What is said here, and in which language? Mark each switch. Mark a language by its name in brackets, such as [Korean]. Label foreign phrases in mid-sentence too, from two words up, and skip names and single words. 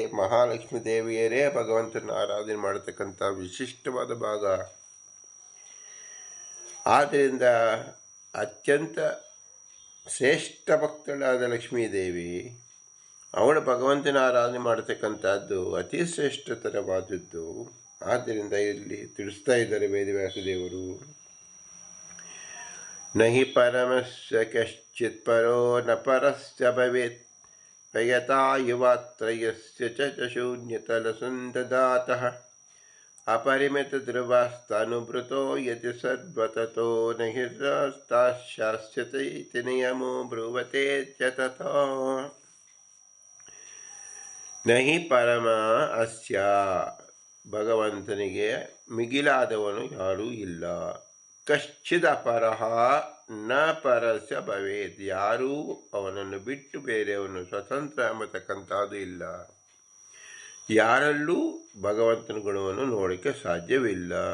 [Kannada] ಮಹಾಲಕ್ಷ್ಮೀ ದೇವಿಯರೇ ಭಗವಂತನ ಆರಾಧನೆ ಮಾಡತಕ್ಕಂಥ ವಿಶಿಷ್ಟವಾದ ಭಾಗ. ಆದ್ದರಿಂದ ಅತ್ಯಂತ ಶ್ರೇಷ್ಠ ಭಕ್ತಳಾದ ಲಕ್ಷ್ಮೀದೇವಿ ಅವಳು ಭಗವಂತನ ಆರಾಧನೆ ಮಾಡತಕ್ಕಂಥದ್ದು ಅತಿ ಶ್ರೇಷ್ಠತರವಾದದ್ದು. ಆದ್ದರಿಂದ ಇಲ್ಲಿ ತಿಳಿಸ್ತಾ ಇದ್ದಾರೆ ವೇದವ್ಯಾಸದೇವರು, [Sanskrit] ನಹಿ ಪರಮಸ್ಯ ಕಶ್ಚಿತ್ ಪರೋ ನ ಪರಸ್ಯ ಭವೇತ್ ಭಯತಾ ಯುವಾತ್ರಯಸ್ಯ ಚ ಶೂನ್ಯತಲಸಂದದಾತಃ ಅಪರಿಮಿತ ಧ್ರುವಸ್ತನುಭೃತೋ ಯತಿ ಸರ್ವತತೋ ನಹಿ ಶಾಸ್ಯತೆ ಇತಿ ನಿಯಮೋ ಬ್ರುವತೆ ಚ ತಥಾ. ನಹಿ ಪರಮ ಅಸ್ಯ, [Kannada] ಭಗವಂತನಿಗೆ ಮಿಗಿಲಾದವನು ಯಾರೂ ಇಲ್ಲ. [Sanskrit] ಕಶ್ಚಿದ ಅಪರಃ ನ ಪರಸ್ಯ ಭವೇತ್, [Kannada] ಯಾರೂ ಅವನನ್ನು ಬಿಟ್ಟು ಬೇರೆಯವನು ಸ್ವತಂತ್ರ ಎಂಬತಕ್ಕಂಥದ್ದು ಇಲ್ಲ. ಯಾರಲ್ಲೂ ಭಗವಂತನ ಗುಣವನ್ನು ನೋಡಲಿಕ್ಕೆ ಸಾಧ್ಯವಿಲ್ಲ.